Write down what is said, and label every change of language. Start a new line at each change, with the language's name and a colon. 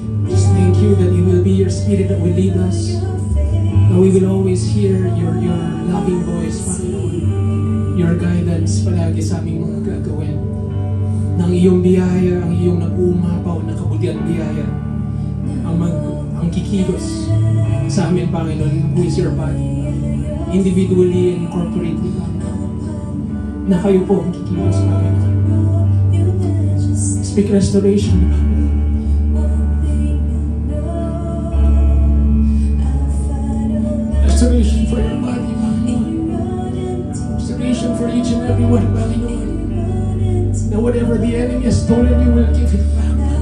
English: Just thank you that it will be your Spirit that will lead us, that We will always hear your loving voice, Panginoon. Your guidance
Filipino: palagi sa aming mga gagawin. Ng iyong biyaya, ang iyong nag-uumapaw na kabutihan biyaya, ang kikilos sa amin, Panginoon,
English: who is your body, individually and corporately,
Filipino: Panginoon, na kayo po ang kikilos, Panginoon.
English: Speak restoration, Panginoon. Restoration for your body, Panginoon. Restoration for each and every one, Panginoon. That whatever the enemy has stolen, you will give it back.